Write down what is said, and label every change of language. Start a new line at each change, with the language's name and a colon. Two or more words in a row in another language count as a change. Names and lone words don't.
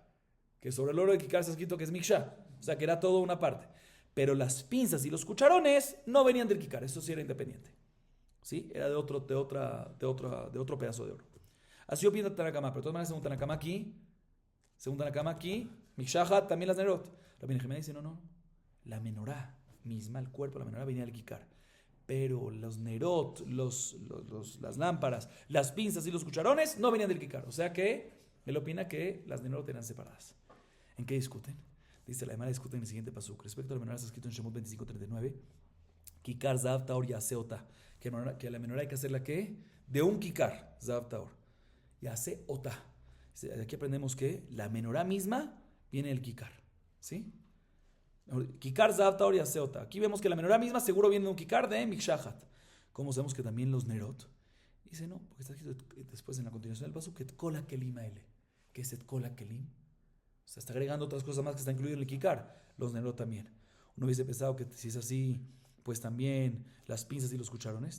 Spanish: Que sobre el oro del kikar está escrito que es miksha. O sea, que era todo una parte. Pero las pinzas y los cucharones no venían del kikar. Eso sí era independiente. ¿Sí? Era de otro pedazo de oro. Así opina Tanakama. Pero de todas maneras, según Tanakama aquí, mikshahat también las nerot. Rabbi Nehemia dice, no. La menorá misma, el cuerpo de la menorá venía del kikar. Pero los nerot, las lámparas, las pinzas y los cucharones no venían del kikar. O sea que él opina que las nerot eran separadas. ¿En qué discuten? Dice la Gemara, discuten en el siguiente pasuk. Respecto a la menorá está escrito en Shemot 25:39.
Hebrew: ככר זהב טהור יעשה אתה.
Spanish: Que a la menorá hay que hacerla ¿qué? De un kikar,
Hebrew: זהב טהור. יעשה אתה.
Spanish: De aquí aprendemos que la menorá misma viene del kikar. ¿Sí?
Hebrew: ככר זהב טהור יעשה אתה.
Spanish: Aquí vemos que la menorá misma seguro viene de un kikar de mikshahat. ¿Cómo sabemos que también los nerot? Dice no, porque está escrito después en la continuación del pasuk que
Hebrew: את כל הכלים האלה.
Spanish: ¿Qué es
Hebrew: את כל הכלים?
Spanish: O sea, está agregando otras cosas más que está incluido en el kikar. Los nerot también. Uno hubiese pensado que si es así, pues también las pinzas y los cucharones.